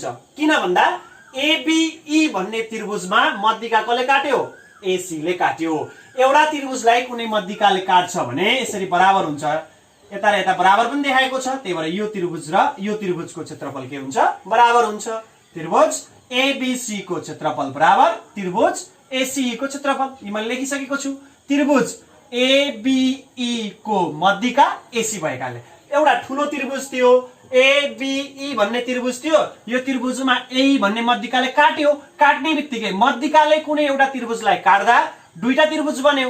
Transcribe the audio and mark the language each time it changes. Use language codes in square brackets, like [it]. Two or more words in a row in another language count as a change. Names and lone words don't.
[ne] किन भन्दा ABE भन्ने त्रिभुजमा मध्यिका कसले काट्यो? AC ले काट्यो। एउटा त्रिभुजलाई कुनै मध्यिकाले काट्छ भने यसरी बराबर हुन्छ, यता र यता बराबर पनि देखाएको छ। त्यही भएर यो त्रिभुज र यो त्रिभुजको क्षेत्रफल के हुन्छ? बराबर हुन्छ। त्रिभुज ABC को क्षेत्रफल बराबर त्रिभुज ACE को क्षेत्रफल। यो मैले लेखिसकेको छु। त्रिभुज ABE को मध्यिका AC भएकाले एउटा ठुलो त्रिभुज थियो, ABE भन्ने त्रिभुज थियो। यो त्रिभुजमा A भन्ने मध्यिकाले काट्यो। काट्ने बित्तिकै मध्यिकाले कुनै एउटा त्रिभुजलाई काट्दा दुईटा त्रिभुज बन्यो।